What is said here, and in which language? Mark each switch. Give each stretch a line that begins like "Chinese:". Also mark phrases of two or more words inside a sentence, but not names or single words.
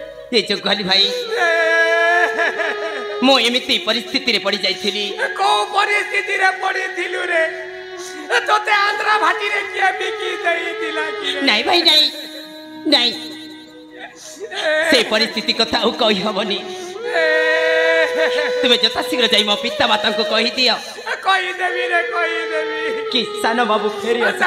Odia: ଏ ଯୋ କହିଲି ଭାଇ ମୋ ଏମିତି ପରିସ୍ଥିତି ରେ ପଡ଼ି ଯାଇଥିଲି କୋ ପରିସ୍ଥିତି ରେ ପଡ଼ି ଥିଲୁ ରେ ତୋତେ ଆନ୍ଧ୍ରା ଭାଟି ରେ କିଏ ବିକି ଦେଇ ଦେଲା କି ନାହିଁ ଭାଇ ନାହିଁ ସେ ପରିସ୍ଥିତି କଥା ଉ କହି ହବନି ତୁମେ ଯେତେ ଶୀଘ୍ର ଯାଇ ମୋ ପିତା ମାତା କୁ କହି ଦିଅ କହି ଦେବି ରେ କହି ଦେବି କି ସାନ ବାବୁ ଫେରି ଆସି